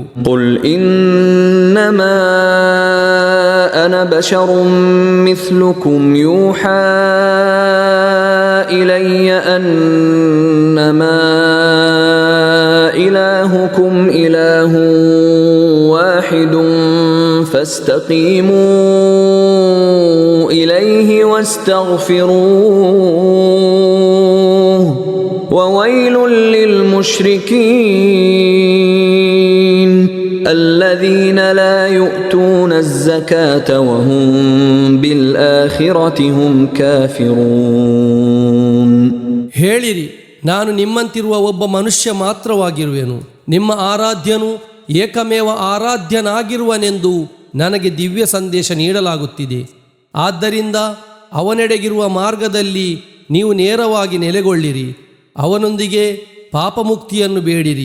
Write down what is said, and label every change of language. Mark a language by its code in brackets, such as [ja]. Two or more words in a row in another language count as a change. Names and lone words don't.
[ar] قل إنما أنا بشر مثلكم يوحى إلي أنما إلهكم إله واحد فاستقيموا إليه واستغفروه وويل للمشركين الذين لا يؤتون الزكاة وهم بالآخرة هم كافرون. [kn] ಹೇಳಿರಿ, ನಾನು ನಿಮ್ಮಂತಿರುವ ಒಬ್ಬ ಮನುಷ್ಯ ಮಾತ್ರವಾಗಿರುವೆನು. ನಿಮ್ಮ ಆರಾಧ್ಯನು ಏಕಮೇವ ಆರಾಧ್ಯನಾಗಿರುವನೆಂದು ನನಗೆ ದಿವ್ಯ ಸಂದೇಶ ನೀಡಲಾಗುತ್ತಿದೆ. ಆದ್ದರಿಂದ ಅವನೆಡೆಗಿರುವ ಮಾರ್ಗದಲ್ಲಿ ನೀವು ನೇರವಾಗಿ ನೆಲೆಗೊಳ್ಳಿರಿ, ಅವನೊಂದಿಗೆ ಪಾಪಮುಕ್ತಿಯನ್ನು ಬೇಡಿರಿ.